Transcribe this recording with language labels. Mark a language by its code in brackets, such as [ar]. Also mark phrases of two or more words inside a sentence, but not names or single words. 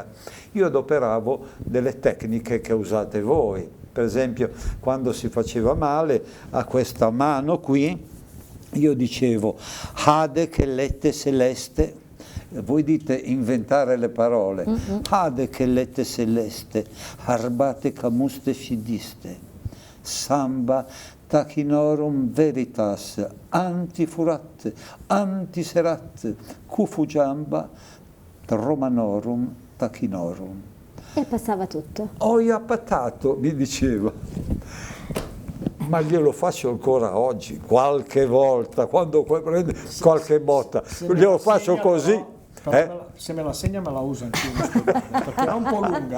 [it] Io adoperavo delle tecniche che usate voi. Per esempio, quando si faceva male a questa mano qui, io dicevo Hade che lette celeste, voi dite inventare le parole, Hade che lette celeste, arbate camuste fidiste, samba tachinorum veritas, antifurat, antiserat, cufugiamba, romanorum tachinorum. E passava tutto. Ho appatato, mi diceva, ma glielo faccio ancora oggi, qualche volta, quando prende qualche botta, glielo faccio così. Se me la segna me la uso anch'io, perché è un po' lunga,